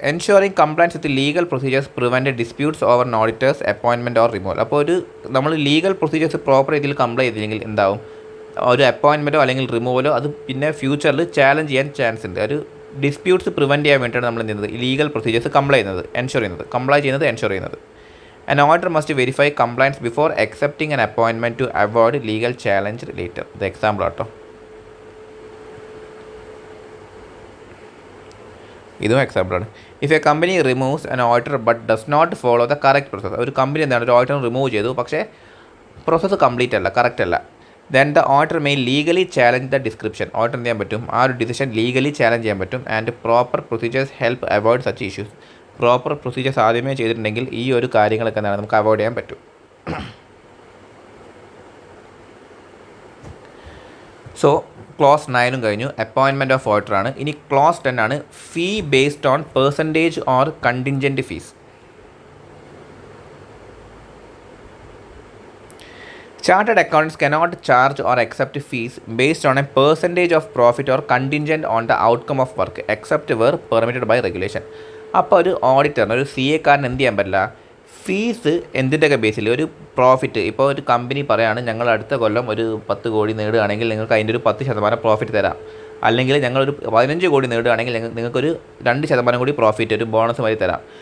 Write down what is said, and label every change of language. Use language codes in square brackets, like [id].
[en] Ensuring compliance with legal procedures prevent disputes over auditors appointment or removal. [ml] അപ്പോൾ നമ്മൾ legal procedures proper രീതിയിൽ comply ചെയ്തില്ലെങ്കിൽ എന്താവും, ഒരു അപ്പോയിൻമെൻറ്റോ അല്ലെങ്കിൽ റിമൂവലോ അത് പിന്നെ ഫ്യൂച്ചറിൽ ചാലഞ്ച് ചെയ്യാൻ ചാൻസ് ഉണ്ട്. ഒരു ഡിസ്പ്യൂട്ട്സ് പ്രിവെൻറ്റ് ചെയ്യാൻ വേണ്ടിയിട്ടാണ് നമ്മൾ എന്ത് ചെയ്യുന്നത്, ലീഗൽ പ്രൊസീജിയേഴ്സ് കംപ്ലൈ ചെയ്യുന്നത്, എൻഷുർ ചെയ്യുന്നത്. [en] An auditor must verify compliance before accepting an appointment to avoid legal challenge later. The example [ml] ആട്ടോ, ഇതും എക്സാമ്പിളാണ്. [en] If a company removes an auditor but does not follow the correct process. [ml] ഒരു company എന്താണ്, ഒരു auditor remove ചെയ്തു പക്ഷേ process complete അല്ല, correct അല്ല. [en] Then the auditor may legally challenge the description. [ml] Auditor എന്ത് ചെയ്യാൻ പറ്റും, ആ ഒരു ഡിസിഷൻ ലീഗലി ചാലഞ്ച് ചെയ്യാൻ പറ്റും. [en] And proper procedures help avoid such issues. [ml] Proper procedures ആദ്യമേ ചെയ്തിട്ടുണ്ടെങ്കിൽ ഈ ഒരു കാര്യങ്ങളൊക്കെ എന്താണ് നമുക്ക് അവോയ്ഡ് ചെയ്യാൻ പറ്റും. സോ ക്ലോസ് 9 കഴിഞ്ഞു, അപ്പോയിൻമെൻറ്റ് ഓഫ് ഓഡിറ്ററാണ്. ഇനി ക്ലോസ് 10 ആണ്, [en] Fee based on percentage or contingent fees. Chartered accountants cannot charge or accept fees based on a percentage of profit or contingent on the outcome of work except where permitted by regulation. [ml] അപ്പോൾ ഒരു ഓഡിറ്ററിന്, ഒരു CA കാരന് എന്ത് ചെയ്യാൻ പറ്റില്ല, fees എന്തിൻ്റെയൊക്കെ ബേസിൽ, ഒരു profit, ഇപ്പോൾ ഒരു company പറയുകയാണ് ഞങ്ങൾ അടുത്ത കൊല്ലം ഒരു 10 കോടി നേടുകയാണെങ്കിൽ നിങ്ങൾക്ക് അതിൻ്റെ ഒരു 10% പ്രോഫിറ്റ് തരാം, അല്ലെങ്കിൽ ഞങ്ങളൊരു 15 കോടി നേടുകയാണെങ്കിൽ നിങ്ങൾക്കൊരു 2% കൂടി പ്രോഫിറ്റ്, ഒരു ബോണസ് വഴി തരാം.